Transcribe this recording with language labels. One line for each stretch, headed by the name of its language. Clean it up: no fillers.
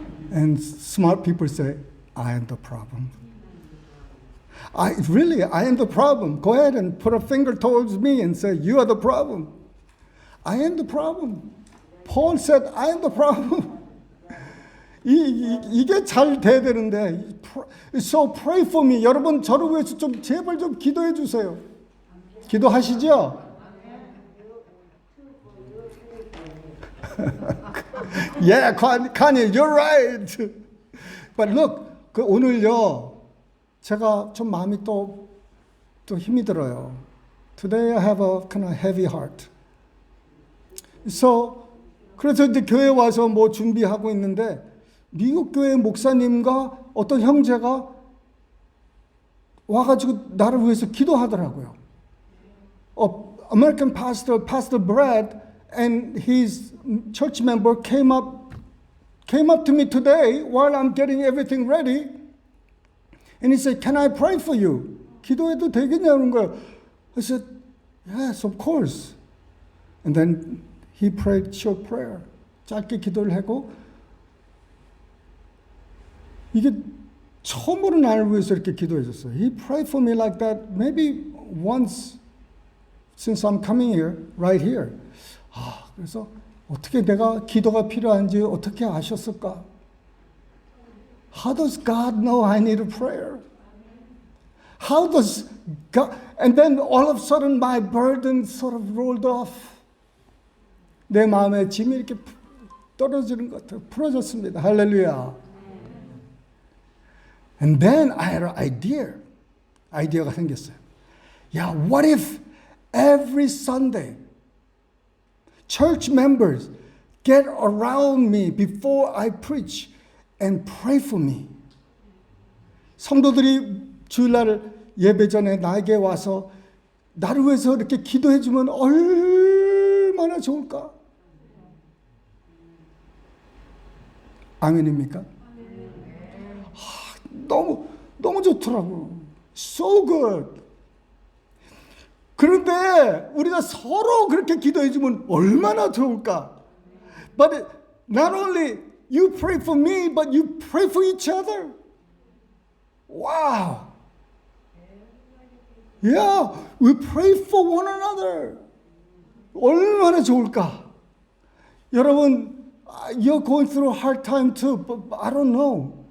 English: And smart people say, I am the problem. I am the problem. Go ahead and put a finger towards me and say, you are the problem. I am the problem. Paul said, I am the problem.
Korean: 이게 잘 돼야 되는데.
English: So pray for me.
Korean: 여러분, 저를 위해서 제발 좀 기도해 주세요. 기도하시죠?
English: Yeah, Connie, you're right. But look,
Korean: 오늘요, 제가 좀 마음이 또 힘이 들어요.
English: Today I have a kind of heavy heart.
Korean: So, 그래서 이제 교회 와서 뭐 준비하고 있는데, 미국 교회 목사님과 어떤 형제가 와가지고 나를 위해서 기도하더라고요.
English: American pastor, Pastor Brad, and his church member came up to me today while I'm getting everything ready, and he said, "Can I pray for you?"
Korean: 기도해도 되겠냐는 거예요.
English: I said, "Yes, of course." And then he prayed short prayer.
Korean: 짧게 기도를 하고, 이게 처음으로 나를 위해서 이렇게 기도해 줬어요.
English: He prayed for me like that maybe once since I'm coming here, right here.
Korean: 그래서 어떻게 내가 기도가 필요한지 어떻게 아셨을까?
English: How does God know I need a prayer? How does God? And then all of a sudden my burden sort of rolled off.
Korean: 내 마음에 짐이 이렇게 떨어지는 것 같아요. 풀어졌습니다. 할렐루야.
English: And then I had an idea.
Korean: 아이디어가 생겼어요.
English: Yeah, what if every Sunday church members get around me before I preach and pray for me?
Korean: 성도들이 주일날 예배 전에 나에게 와서 나를 위해서 이렇게 기도해 주면 얼마나 좋을까? 아멘입니까? 너무 좋더라고.
English: So good.
Korean: 그런데 우리가 서로 그렇게 기도해 주면 얼마나 좋을까?
English: But not only you pray for me, but you pray for each other. Wow. Yeah, we pray for one another.
Korean: 얼마나 좋을까?
English: 여러분, you're going through a hard time too, but I don't know.